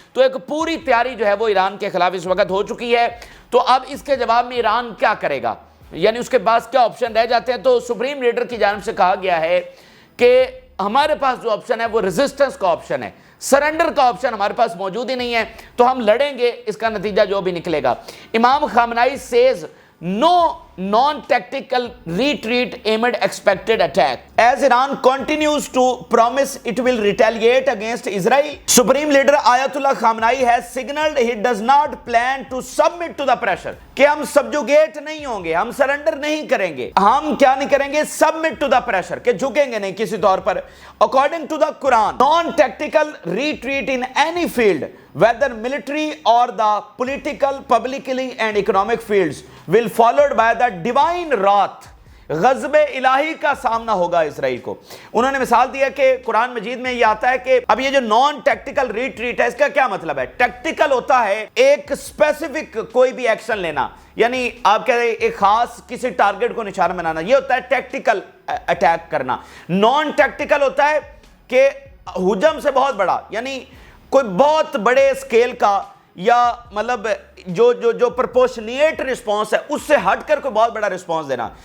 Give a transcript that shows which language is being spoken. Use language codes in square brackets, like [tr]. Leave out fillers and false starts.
[hi] तो एक पूरी तैयारी जो है वो ईरान के खिलाफ इस वक्त हो चुकी है। तो अब इसके जवाब में ईरान क्या करेगा, यानी उसके पास क्या ऑप्शन रह जाते हैं। तो सुप्रीम लीडर की जानिब से कहा गया है कि हमारे पास जो ऑप्शन है वो रेजिस्टेंस का ऑप्शन है, सरेंडर का ऑप्शन हमारे पास मौजूद ही नहीं है, तो हम लड़ेंगे, इसका नतीजा जो भी निकलेगा। [en] इमाम Khamenei says no non-tactical retreat amid expected attack. As Iran continues to promise it will retaliate against Israel, Supreme Leader Ayatollah Khamenei has signaled he does not plan to submit to the pressure. [hi] कि हम subjugate नहीं होंगे, हम surrender नहीं करेंगे, हम क्या नहीं करेंगे, [en] submit to the pressure, [hi] कि झुकेंगे नहीं किसी तौर पर। [en] According to the Quran, non-tactical retreat in any field, whether military or the political, publicly and economic fields, will followed by the divine wrath, [hi] गज़ब इलाही का सामना होगा इसराइल को। उन्होंने मिसाल दिया कि कुरान मजीद में ये आता है कि अब ये जो नॉन टैक्टिकल रिट्रीट है इसका क्या मतलब है। टैक्टिकल होता है एक स्पेसिफिक कोई भी एक्शन लेना, यानी आप कह रहे हैं एक खास किसी टारगेट को निशाना बनाना, ये होता है टैक्टिकल अटैक करना। नॉन टैक्टिकल होता है कि हुजम से बहुत बड़ा, यानी कोई बहुत बड़े स्केल का या मतलब जो प्रोपोर्शनेट रिस्पांस है उससे हटकर कोई बहुत बड़ा रिस्पांस देना।